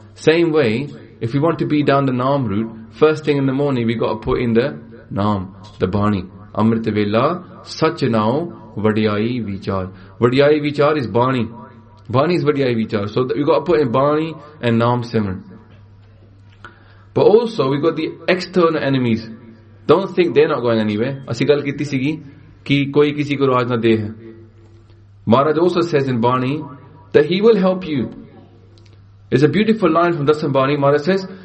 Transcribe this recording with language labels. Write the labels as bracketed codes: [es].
[en] Same way, if you want to be down the naam route, first thing in the morning, we got to put in the naam, the bani. [pa] Amrit vela, sach nao, vadiyai vichar. [en] Vadiyai vichar is bani. Bani is vadiyai vichar. So we got to put in bani and naam simran. But also, we got the external enemies. Don't think they're not going anywhere. [pa] ਅਸੀ ਗੱਲ ਕੀਤੀ ਸੀਗੀ ਕਿ ਕੋਈ ਕਿਸੀ ਕੋ ਰਾਜ ਨਾ ਦੇ ਹੈ. [en] Maharaj also says in bani that he will help you. It's a beautiful line from Dasambani. Maharaj says,